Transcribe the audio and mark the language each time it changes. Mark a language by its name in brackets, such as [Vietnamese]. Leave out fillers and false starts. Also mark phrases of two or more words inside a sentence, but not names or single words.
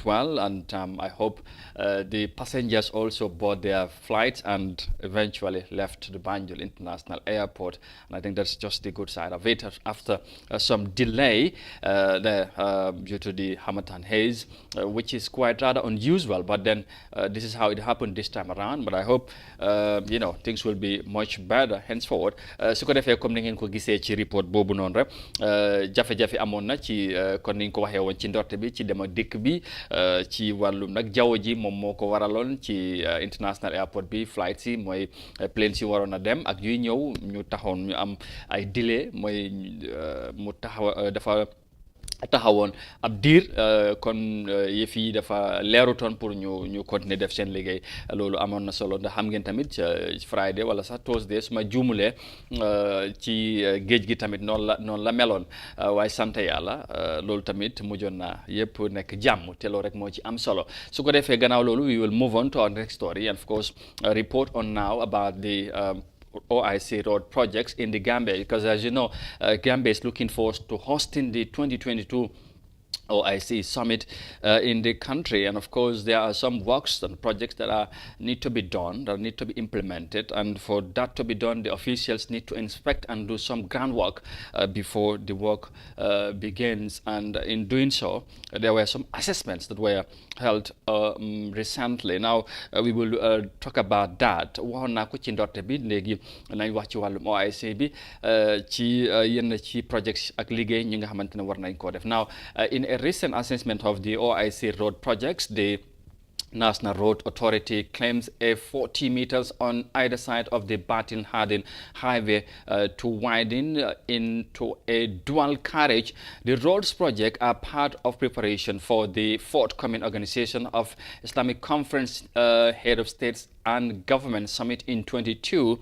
[English] well, and I hope the passengers also bought their flights and eventually left the Banjul International Airport, and I think that's just the good side of it after some delay there due to the Harmattan haze, which is quite rather unusual, but then this is how it happened this time around, but I hope things will be much better henceforward. [Wolof] Su ko defee comme ni ngeen ko gisee ci report boobu noonu rek jafe-jafe amoon na ci kon niñ ko waxee woon ci ndorte bi ci dem ak dikk bi ci wàllum nag jaww ji moom moo ko waraloon ci [English] international airport [Wolof] bi flight si mooy plane si waroon a dem ak yuy ñëw ñu taxoon ñu am ay delay mooy mu taxaw dafa taxawoon ab diir kon yëf yi dafa leerutoon pour ñu continuer def seen liggéey loolu amoon na solo ndax xam ngeen tamit Friday wala sax Thursday su ma juumulee ci géej gi tamit noonu la meloon waaye sant yàlla loolu tamit mujjoon na yëpp nekk jàmm te loolu rek moo ci am solo su ko defee gannaaw loolu [English] we will move on to our next story and of course report on now about the OIC road projects in the Gambia, because as you know, Gambia is looking forward to hosting the 2022 OIC summit in the country, and of course there are some works and projects that need to be done, that need to be implemented, and for that to be done the officials need to inspect and do some groundwork before the work begins, and in doing so there were some assessments that were held recently. Now we will talk about that. [Wolof] Waxoon naa ko ci ndorte bi léegi nañ wax ci wàllum OIC bi ci yenn ci projects ak liggéey ñi nga xamante ne war nañ koo def. [English] Now in a recent assessment of the OIC road projects, the National Road Authority claims a 40 meters on either side of the Batin Hardin Highway to widen into a dual carriage. The roads project are part of preparation for the forthcoming organization of Islamic Conference Head of States and Government Summit in 22.